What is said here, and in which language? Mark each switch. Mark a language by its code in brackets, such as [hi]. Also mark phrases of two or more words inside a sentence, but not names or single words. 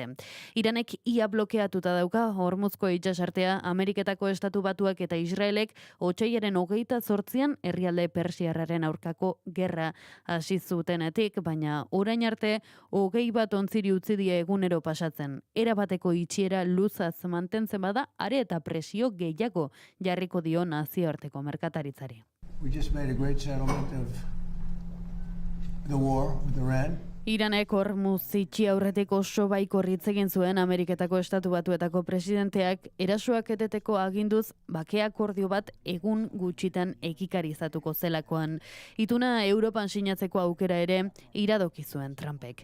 [eu] Iranek ia blokeatuta dauka Hormuzko itsasartea, Ameriketako Estatu Batuak eta Israelek otsailaren 28an herrialde persiarraren aurkako gerra hasi zutenetik, baina orain arte 21 ontziri utzi die egunero pasatzen. Erabateko itxiera luzaz mantentzen bada, are eta presio gehiago jarriko dio nazioarteko merkataritzari. [en] We just made a great settlement of the war with Iran. [eu] Iranek Hormuz itxi aurretik oso baikor hitz egin zuen Ameriketako Estatu Batuetako presidenteak erasoak eteteko aginduz bake akordio bat egun gutxitan ekikarizatuko zelakoan. Ituna Europan sinatzeko aukera ere iradoki zuen Trumpek.